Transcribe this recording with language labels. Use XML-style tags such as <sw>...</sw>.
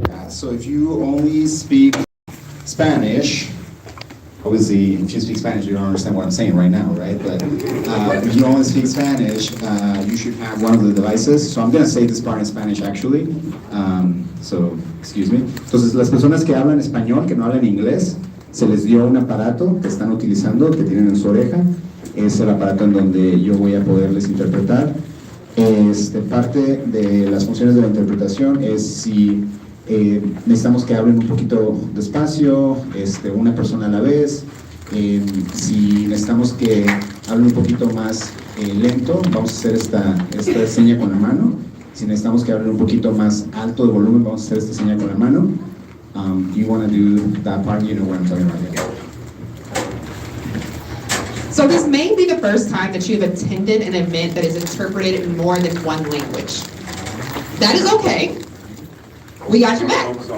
<en>So if you only speak Spanish, obviously, if you speak Spanish, you don't understand what I'm saying right now, right? But if you only speak Spanish, you should have one of the devices. So I'm going to say this part in Spanish, actually. So, excuse me.</en> <es>Entonces, las personas que hablan español, que no hablan inglés, se les dio un aparato que están utilizando, que tienen en su oreja. Es el aparato en donde yo voy a poderles interpretar. Parte de las funciones de la interpretación es si necesitamos que hablen un poquito despacio, una persona a la vez. Si necesitamos que hablen un poquito más lento, vamos a hacer esta seña con la mano. Si necesitamos que hablen un poquito más alto de volumen, vamos a hacer esta seña con la mano.</es> <en>You want to do that part, you know what I'm talking about. So this may be the first time that you've attended an event that is interpreted in more than one language. That is okay. We got your back.</en>